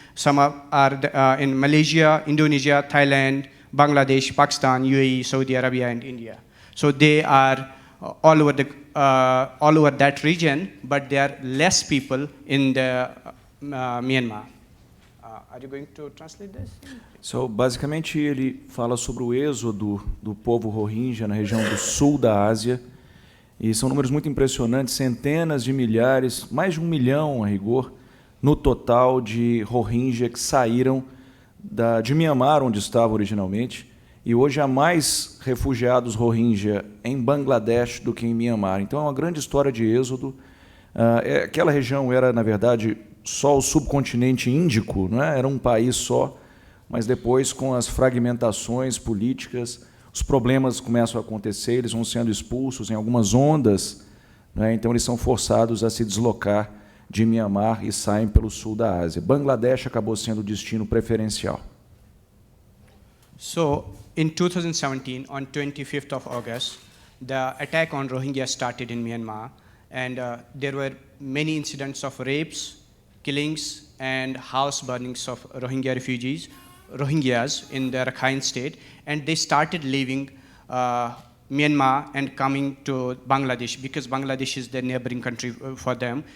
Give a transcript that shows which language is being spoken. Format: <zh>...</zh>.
<en>Some are in Malaysia, Indonesia, Thailand, Bangladesh, Pakistan, UAE, Saudi Arabia, and India. So they are all over that region, but there are less people in the Myanmar. Are you going to translate this?</en> <pt>So, basicamente, ele fala sobre o êxodo do povo Rohingya na região do sul da Ásia. E são números muito impressionantes, centenas de milhares, mais de 1 milhão, a rigor, no total de Rohingya que saíram de Mianmar, onde estava originalmente. E hoje há mais refugiados Rohingya em Bangladesh do que em Mianmar. Então, é uma grande história de êxodo. Aquela região era, na verdade, só o subcontinente índico, não é? Era um país só, mas depois, com as fragmentações políticas, os problemas começam a acontecer, eles vão sendo expulsos em algumas ondas, né? Então eles são forçados a se deslocar de Mianmar e saem pelo sul da Ásia. Bangladesh acabou sendo o destino preferencial.</pt> <en>So, in 2017, on 25th of August, the attack on Rohingya started in Myanmar, and there were many incidents of rapes, killings, and house burnings of Rohingyas in the Rakhine state, and they started leaving Myanmar and coming to Bangladesh, because Bangladesh is the neighboring country for them.</en>